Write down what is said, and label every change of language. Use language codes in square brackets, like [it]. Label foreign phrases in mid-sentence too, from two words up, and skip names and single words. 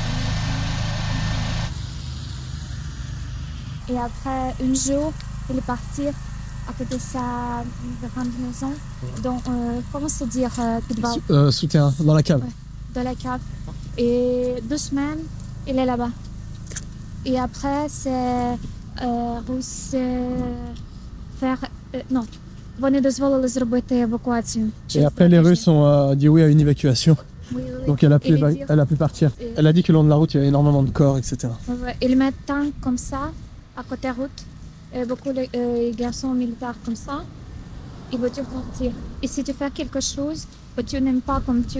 [fr] Et après un jour, il est parti à côté de sa grande maison. Donc, comment se dire Souterrain, dans la cave. Ouais, dans la cave. Et 2 semaines, il est là-bas. Et après, c'est Russes faire... non. [uk] Вони дозволили зробити евакуацію. [fr] Et après, les Russes ont dit oui à une évacuation. Oui, oui. Donc elle a pu partir. Elle a dit que le long de la route, il y avait énormément de corps, etc. Ils mettent tant comme ça, à côté de la route. Et beaucoup de garçons militaires comme ça. Ils vont te partir. Et si tu fais quelque chose, que tu n'aimes pas comme tu...